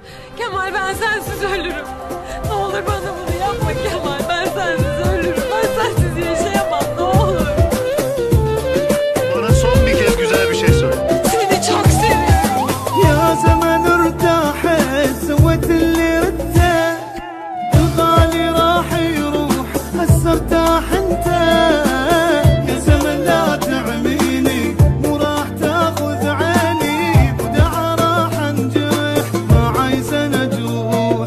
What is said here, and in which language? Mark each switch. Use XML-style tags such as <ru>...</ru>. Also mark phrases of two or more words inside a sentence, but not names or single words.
<tr>Kemal ben sensiz ölürüm. Ne olur bana bunu yapma Kemal. Ben sensiz ölürüm. Ben sensiz yaşayamam ne olur. Bana son bir kez güzel bir şey söyle. Seni çok seviyorum.</tr> <ar>يا زمن ارتاحت سويت اللي ردته الغالي راح يروح هسه ارتاح انت يا زمن لا تعميني مو راح تاخذ عيني وداعة راح انجرح ما عايزة نجوح</ar>